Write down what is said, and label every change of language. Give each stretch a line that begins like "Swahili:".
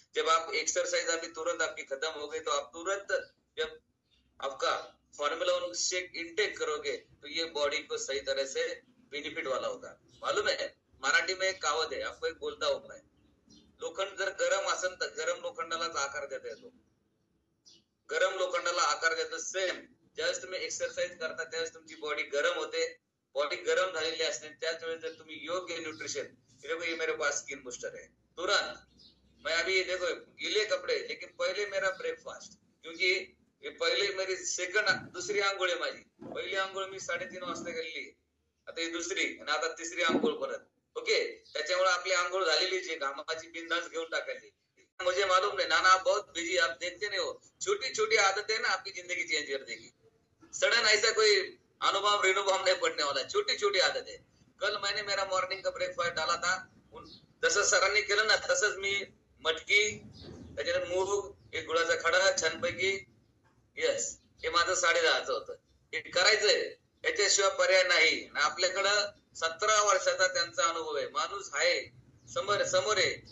Hindi: जब आप एक्सरसाइज अभी तुरंत आपकी खत्म हो गई तो आप तुरंत जब आपका फॉर्मूला 1 शेक इंटेक करोगे तो ये बॉडी को सही तरह से बेनिफिट वाला होगा। मालूम है, मराठी में एक कहावत है, आपको एक बोलता हूँ मैं,
Marathi: लोखंड जर गरम असेल तर गरम लोखंडालाच आकार देता येतो, गरम लोखंडाला आकार देतो। सेम ज्यावेळेस तुम्ही एक्सरसाइज करता त्यावेळेस तुमची बॉडी गरम होते, बॉडी गरम झालेली असते, त्याच वेळेस जर तुम्ही योग्य न्यूट्रिशन,
Hindi: देखो ये मेरे पास स्किन बूस्टर है, तुरंत मैं अभी देखो गीले कपड़े, लेकिन पहले मेरा ब्रेकफास्ट, क्योंकि ये पहले मेरी
Marathi: दुसरी आंघोळ आहे माझी। पहिली आंघोळ मी 3:30 वाजता केलेली, आता ही दुसरी आणि आता तिसरी आंघोळ परत। ओके, त्याच्यामुळे आपली आंघोळ झालेलीच आहे, घामाची बिंदास घेऊन टाकायची।
Hindi: मुझे मालूम नहीं, नाना आप बहुत बिजी, आप देखते नहीं हो, छोटी छोटी आदतें ना आपकी जिंदगी चेंज कर देगी। सडन ऐसा कोई अनुभव रेणुभाव नहीं पड़ने वाला, छोटी छोटी आदतें। कल मैंने मेरा मॉर्निंग का ब्रेकफास्ट डाला था,
Marathi: जसं सरांनी केलं ना तसंच मी मटकी, त्याच्यानंतर मूग, एक गुळाचा खडा छानपैकी, यस, हे माझं 10:30चं होतं, हे करायचंय, याच्याशिवाय पर्याय नाही। आपल्याकडं 17 वर्षाचा त्यांचा अनुभव आहे, माणूस आहे समोर आहे।